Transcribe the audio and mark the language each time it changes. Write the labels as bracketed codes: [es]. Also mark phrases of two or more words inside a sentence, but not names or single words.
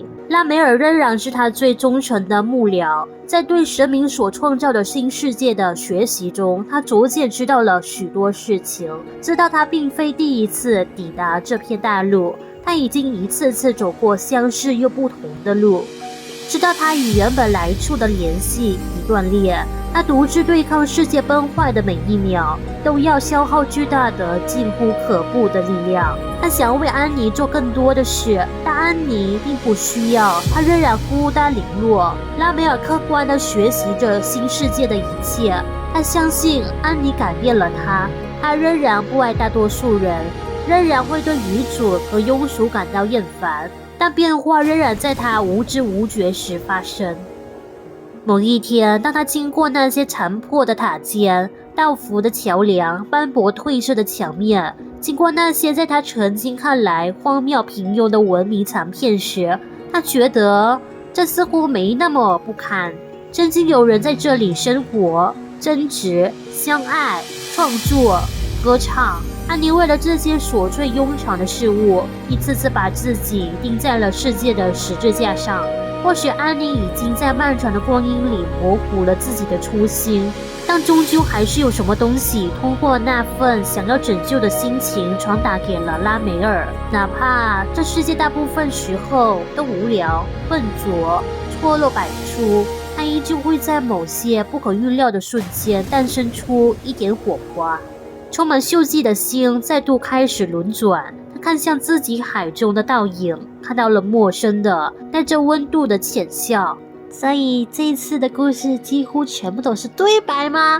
[zh] 拉梅爾仍然是他最忠誠的幕僚，在對神明所創造的新世界的學習中，他逐漸知道了許多事情，知道他並非第一次抵達這片大陸，他已經一次次走過相似又不同的路，知道他與原本來處的聯繫已斷裂，他獨自對抗世界崩壞的每一秒，都要消耗巨大的近乎可怖的力量。他想要為安妮做更多的事，但安妮並不需要，她仍然孤單零落。拉梅爾客觀地學習着新世界的一切，他相信安妮改變了他，他仍然不愛大多數人，仍然會對愚蠢和庸俗感到厭煩，但變化仍然在他無知無覺時發生。某一天，當他經過那些殘破的塔尖、倒伏的橋樑、斑駁褪色的牆面，經過那些在他曾經看來荒謬平庸的文明殘片時，他覺得這似乎沒那麼不堪。曾經有人在這裡生活、爭執、相愛、創作、歌唱。安妮為了這些瑣碎庸常的事物，一次次把自己釘在了世界的十字架上。或許安妮已經在漫長的光陰裡模糊了自己的初心，但終究還是有什麼東西通過那份想要拯救的心情傳達給了拉梅爾。哪怕這世界大部分時候都無聊、笨拙、錯落百出，它依舊會在某些不可預料的瞬間誕生出一點火花。充滿鏽跡的心再度開始輪轉，他看向自己海中的倒影，看到了陌生的帶着溫度的淺笑。所以這一次的故事幾乎全部都是對白嗎？